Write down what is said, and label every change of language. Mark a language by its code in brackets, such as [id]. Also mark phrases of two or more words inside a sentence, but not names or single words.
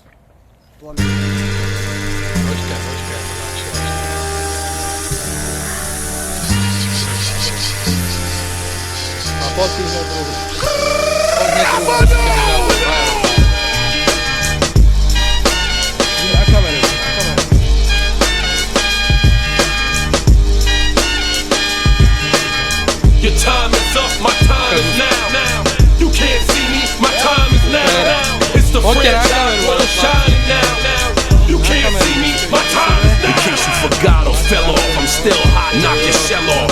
[sk] Počkaj, počkaj. A poď si hneď druhú. Na kameru, na kameru. [en] Your time is up, my time is now. You can't see me, my time is now. It's the franchise, wanna shine now. You can't see me, my time is now. In case you forgot or fell off, I'm still hot, knock your shell off.